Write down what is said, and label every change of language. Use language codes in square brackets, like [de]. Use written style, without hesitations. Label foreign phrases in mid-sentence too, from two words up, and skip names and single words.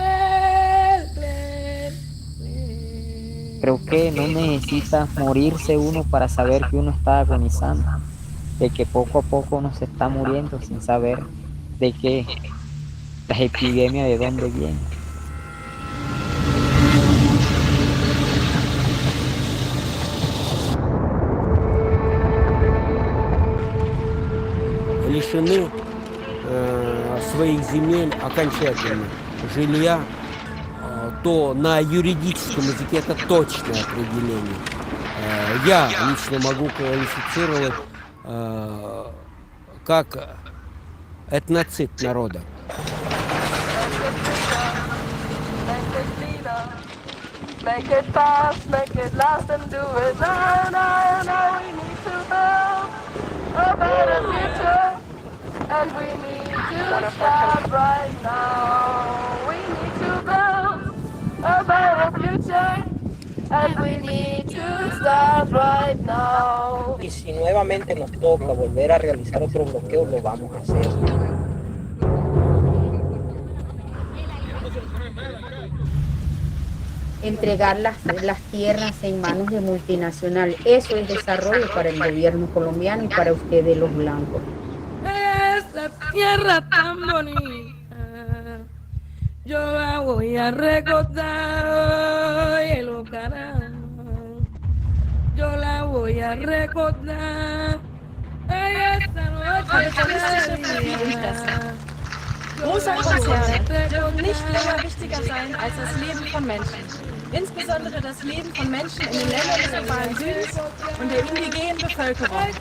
[es] Creo que no necesita morirse uno para saber que uno está agonizando, de que poco a poco uno se está muriendo sin saber de qué, las epidemias de dónde vienen. [ru] Лишены своих земель окончательно, жилья, то на юридическом языке это точное определение. Я лично могу квалифицировать как этноцид народа. [en] Make it fast, make it last, and do it now, now, now. We need to build a better future, and we need to start right now. We need to build a better future, and we need to start right now. [es] Y si nuevamente nos toca volver a realizar otro bloqueo, lo vamos a hacer. Entregar las tierras en manos de multinacionales. Eso es desarrollo para el gobierno colombiano y para ustedes los blancos. Esa tierra tan bonita, yo la voy a recordar, oye, lo caramba, yo la voy a recordar, esta noche. [de] Große Konzerne dürfen nicht länger wichtiger sein als das Leben von Menschen. Insbesondere das Leben von Menschen in den Ländern des globalen Südens und der indigenen Bevölkerung.